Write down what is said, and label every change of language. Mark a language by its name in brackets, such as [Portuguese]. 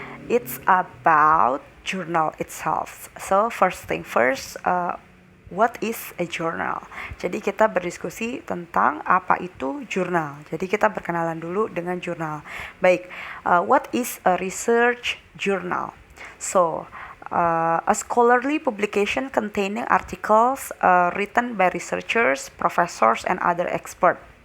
[English] It's about journal itself. So first thing first, what is a journal? [Indonesian] Jadi kita berdiskusi tentang apa itu jurnal. Jadi kita berkenalan dulu dengan jurnal. [English] Baik, what is a research journal? So, a scholarly publication containing articles written by researchers, professors, and other experts.